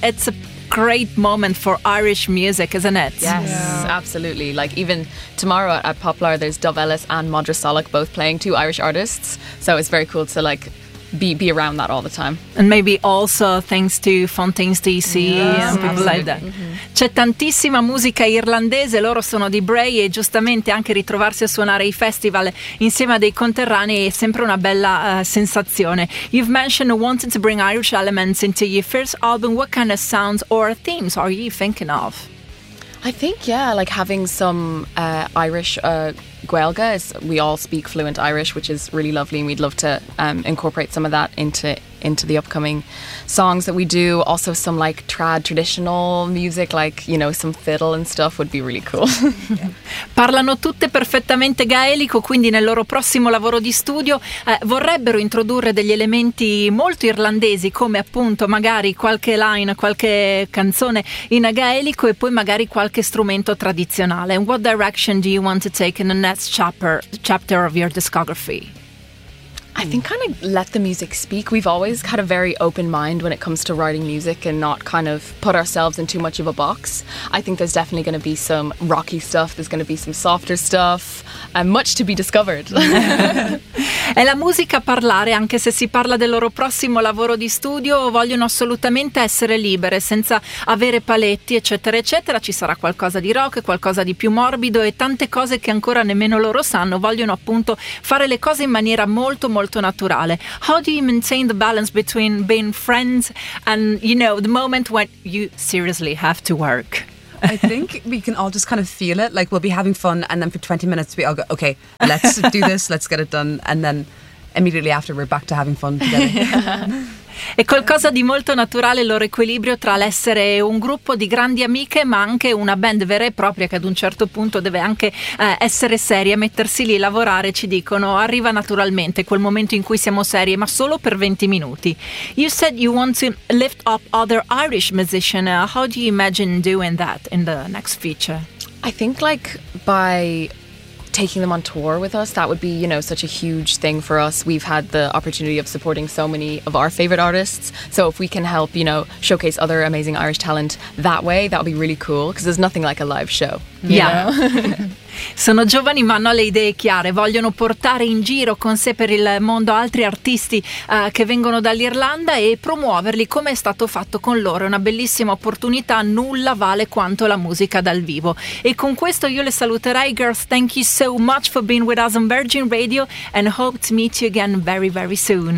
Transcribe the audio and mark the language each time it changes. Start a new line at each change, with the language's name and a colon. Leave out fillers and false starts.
English: It's a great moment for Irish music, isn't it? Yes, yeah. Absolutely. Like even tomorrow at Poplar, there's Dove Ellis and Madra Salak both playing, two Irish artists. So it's very cool to like be around that all the time. And maybe also thanks to Fontaine's DC, yes, and people absolutely. Like that. Mm-hmm.
Italian: C'è tantissima musica irlandese, loro sono di Bray e giustamente anche ritrovarsi a suonare i festival insieme a dei conterranei è sempre una bella sensazione.
English: You've mentioned wanting to bring Irish elements into your first album. What kind of sounds or themes are you thinking of? I think, yeah, like having some Irish Gaeilge. We all speak fluent Irish, which is really lovely, and we'd love to incorporate some of that into the upcoming songs that we do. Also some like trad traditional music, like, you know, some fiddle and stuff would be really cool.
Italian: Parlano tutte perfettamente gaelico, quindi nel loro prossimo lavoro di studio vorrebbero introdurre degli elementi molto irlandesi, come appunto magari qualche line, qualche canzone in gaelico e poi magari qualche strumento tradizionale.
English: What direction do you want to take in the next chapter of your discography? I think kind of let the music speak. We've always had a very open mind when it comes to writing music and not kind of put ourselves in too much of a box. I think there's definitely going to be some rocky stuff, there's going to be some softer stuff, and much to be discovered.
Italian: È la musica a parlare, anche se si parla del loro prossimo lavoro di studio, vogliono assolutamente essere libere, senza avere paletti, eccetera, eccetera. Ci sarà qualcosa di rock, qualcosa di più morbido e tante cose che ancora nemmeno loro sanno. Vogliono appunto fare le cose in maniera molto, molto naturale.
English: How do you maintain the balance between being friends and, you know, the moment when you seriously have to work? I think we can all just kind of feel it, like we'll be having fun and then for 20 minutes we all go, okay, let's do this, let's get it done, and then immediately after we're back to having fun together.
Italian: È qualcosa di molto naturale il loro equilibrio tra l'essere un gruppo di grandi amiche ma anche una band vera e propria che ad un certo punto deve anche essere seria, mettersi lì, lavorare, ci dicono, arriva naturalmente quel momento in cui siamo serie, ma solo per 20 minuti.
English: You said you want to lift up other Irish musicians. How do you imagine doing that in the next future? I think like by taking them on tour with us, that would be, you know, such a huge thing for us. We've had the opportunity of supporting so many of our favorite artists, so if we can help, you know, showcase other amazing Irish talent that way, that would be really cool, because there's nothing like a live show. Yeah.
Italian: Sono giovani ma hanno le idee chiare, vogliono portare in giro con sé per il mondo altri artisti che vengono dall'Irlanda e promuoverli come è stato fatto con loro. È una bellissima opportunità, nulla vale quanto la musica dal vivo. E con questo io le saluterei.
English: Girls, thank you so much for being with us on Virgin Radio and hope to meet you again very very soon.